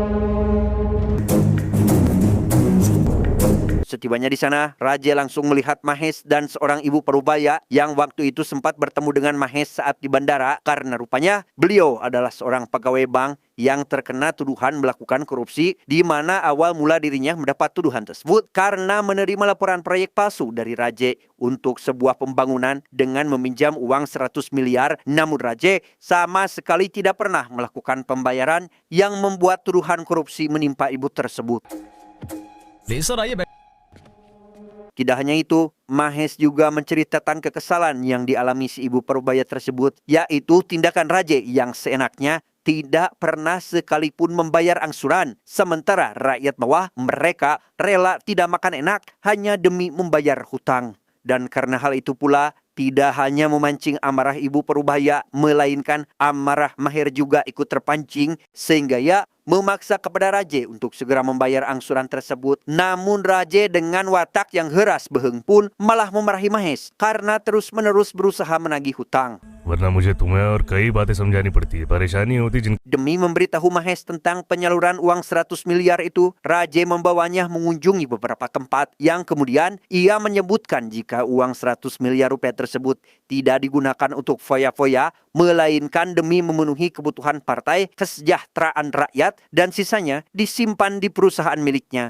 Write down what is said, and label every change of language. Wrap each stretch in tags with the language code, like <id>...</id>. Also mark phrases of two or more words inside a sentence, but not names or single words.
<id>Setibanya di sana, Raja langsung melihat Mahes dan seorang ibu parubaya yang waktu itu sempat bertemu dengan Mahes saat di bandara karena rupanya beliau adalah seorang pegawai bank yang terkena tuduhan melakukan korupsi, di mana awal mula dirinya mendapat tuduhan tersebut karena menerima laporan proyek palsu dari Raja untuk sebuah pembangunan dengan meminjam uang 100 miliar. Namun Raja sama sekali tidak pernah melakukan pembayaran yang membuat tuduhan korupsi menimpa ibu tersebut.</id> <en>please sir</en> <hi>आइए</hi> <id>Tidak hanya itu, Mahes juga menceritakan kekesalan yang dialami si ibu parubaya tersebut, yaitu tindakan Raja yang seenaknya tidak pernah sekalipun membayar angsuran, sementara rakyat bawah mereka rela tidak makan enak hanya demi membayar hutang. Dan karena hal itu pula, tidak hanya memancing amarah ibu parubaya, melainkan amarah Maher juga ikut terpancing sehingga ia memaksa kepada Raja untuk segera membayar angsuran tersebut. Namun Raja dengan watak yang heras beheng pun malah memarahi Mahes karena terus-menerus berusaha menagih hutang.</id> <hi>वरना मुझे तुम्हें और कई बातें समझानी पड़ती है परेशानी होती जिन</hi> <id>Demi memberitahu Mahes tentang penyaluran uang 100 miliar itu, Raja membawanya mengunjungi beberapa tempat yang kemudian ia menyebutkan jika uang 100 miliar rupiah tersebut tidak digunakan untuk foya-foya, melainkan demi memenuhi kebutuhan partai kesejahteraan rakyat dan sisanya disimpan di perusahaan miliknya.</id>